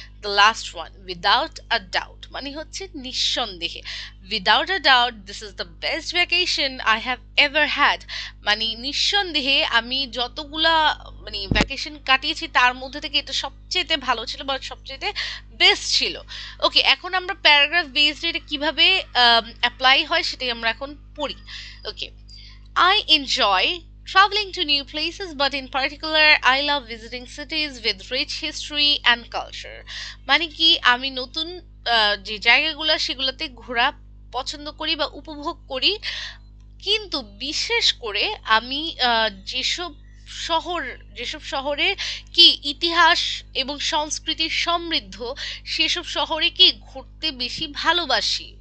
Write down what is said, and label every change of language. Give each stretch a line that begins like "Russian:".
English: the last one, without a doubt
Bangla: মানে হচ্ছে নিঃসন্দেহে,
English: without a doubt this is the best vacation I have ever had,
Bangla: মানে নিঃসন্দেহে আমি যতগুলা মানে ভ্যাকেশন কাটিয়েছি তার মধ্যে থেকে এটা সবচেয়ে ভালো ছিল বা সবচেয়ে বেস্ট ছিল। ওকে, এখন আমরা প্যারাগ্রাফ বেসড এটা কিভাবে অ্যাপ্লাই হয় সেটাই আমরা এখন পড়ি।
English: Okay, I enjoy traveling to new places, but in particular, I love visiting cities with rich history and culture.
Bangla: মানে কি আমি নতুন যে জায়গাগুলো সেগুলোতে ঘোরা পছন্দ করি বা উপভোগ করি, কিন্তু বিশেষ করে আমি যেসব শহর, যেসব শহরে কি ইতিহাস এবং সংস্কৃতি সমৃদ্ধ সেসব শহরে কি ঘুরতে বেশি ভালোবাসি।